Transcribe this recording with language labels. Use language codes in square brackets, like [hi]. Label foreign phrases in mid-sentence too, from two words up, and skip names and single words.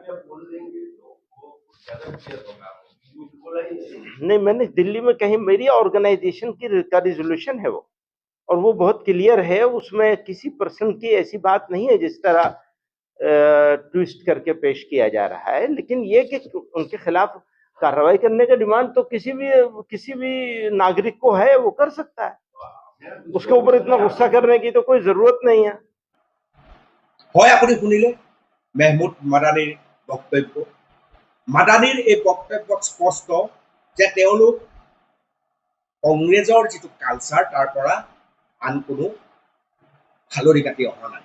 [hi] नहीं, मैंने दिल्ली में कहीं, मेरी ऑर्गेनाइजेशन की का रिजोल्यूशन है वो, और वो बहुत क्लियर है, उसमें किसी पर्सन की ऐसी बात नहीं है जिस तरह ट्विस्ट करके पेश किया जा रहा है। लेकिन ये कि उनके खिलाफ कार्रवाई करने का डिमांड तो किसी भी नागरिक को है, वो कर सकता है। उसके ऊपर इतना गुस्सा करने की तो कोई जरूरत नहीं है। [as] হয় আপুনি শুনিলে মেহমুদ মাদানীৰ বক্তব্য। মাদানীৰ এই বক্তব্যত স্পষ্ট যে তেওঁলোক কংগ্ৰেছৰ যিটো কালচাৰ তাৰ পৰা আন কোনো ফালৰি কাটি অহা নাই।